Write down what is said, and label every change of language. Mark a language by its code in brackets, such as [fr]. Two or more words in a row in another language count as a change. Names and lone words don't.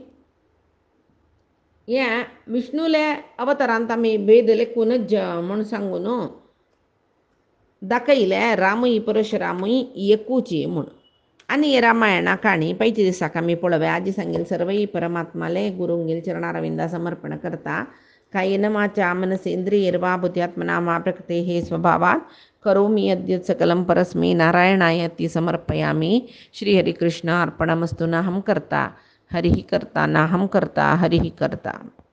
[kok] हें विष्णूले अवतारांत आमी भेद लेखूनच म्हूण सांगून दाखयलें रामूय परशुरामूय एकूची म्हूण आनी हे रामायणा काणी पैचे दिसाक आमी पळोवया आजी सांगेल सर्वई परमात्माले गुरुंगेल चरणारविंदा समर्पण करता [sa] कायेन वाचा मनसेंद्रियैर्वा बुद्ध्यात्मना वा प्रकृतेः स्वभावात् करोमि यद्यत् सकलं परस्मै नारायणायति समर्पयामि श्रीहरिकृष्ण अर्पणमस्तु नाहं कर्ता हरिः कर्ता नाहं कर्ता हरिः कर्ता।